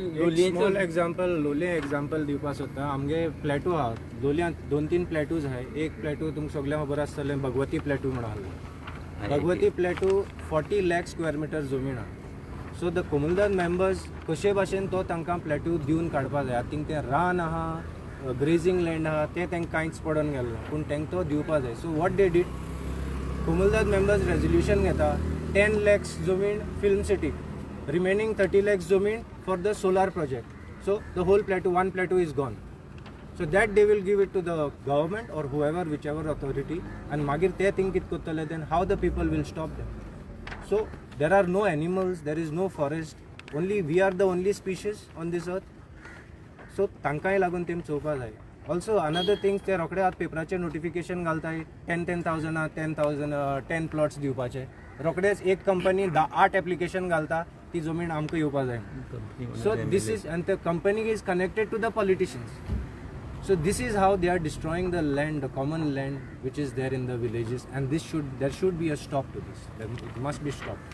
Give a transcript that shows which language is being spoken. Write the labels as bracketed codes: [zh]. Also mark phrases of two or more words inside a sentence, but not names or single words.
[en] small example [kok] लोलये एग्जांपल दिवपाक सोदता आमगे प्लॅटू आहा लोलयांत 2-3 प्लॅटूज आहाय एक प्लॅटू तुमकां सगळ्यांक खबर आसतलें भगवती प्लॅटू म्हणून आसलो भगवती प्लॅटू 40 लाख [en] square meter [kok] जमीन आहा [en] so the comunidade members [kok] कशे भाशेन तो तांकां प्लॅटू दिवन काडपाक जाय आतां तें रान आहा [en] grazing land [kok] आहा ते तांकां कांयच पडोन गेलो पूण तांकां तो दिवपा जाय [en] so what they did comunidade members resolution घेता 10 lakhs जमीन film cityक remaining 30 lakhs जमीन for the solar project so the whole plateau one plateau is gone so that they will give it to the government or whoever which ever authority [kok] आनी मागीर ते थिंग कितें करतले [en] then how the people will stop them so there are no animals there is no forest only we are the only species on this earth so [kok] तांकांय लागून तेम चोवपाक [en] जाय also another things [kok] ते रोखडे आतां पेपराचेर नोटिफिकेशन घालताय 10,000 10 प्लॉट्स दिवपाचे रोखडेच एक कंपनी 8 एप्लिकेशन घालता ती जमीन आमकां येवपा जाय [en] so this is आनी the company is connected to the politicians so this is how they are destroying the land the common land which is there in the villages and there should be a stop to this it must be stop